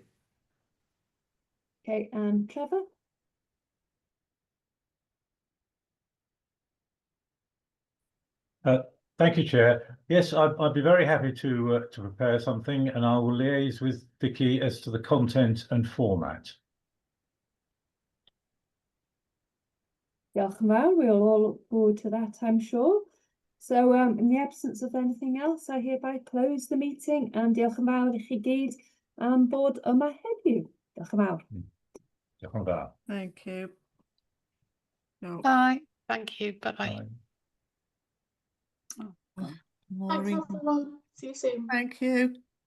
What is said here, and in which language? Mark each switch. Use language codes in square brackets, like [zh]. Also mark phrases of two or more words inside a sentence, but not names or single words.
[en] Okay, and Trevor? Thank you, Chair. Yes, I'd be very happy to prepare something, and I will liaise with Vicky as to the content and format. [cy] Diolch yn fawr. [en] We'll all look forward to that, I'm sure. So in the absence of anything else, I hereby close the meeting, and [cy] diolch yn fawr I chi gyd am bod yma heddiw. Diolch yn fawr. Diolch yn fawr. [en] Thank you. No. Bye. Thank you. Bye-bye. Thanks, everyone. See you soon. Thank you.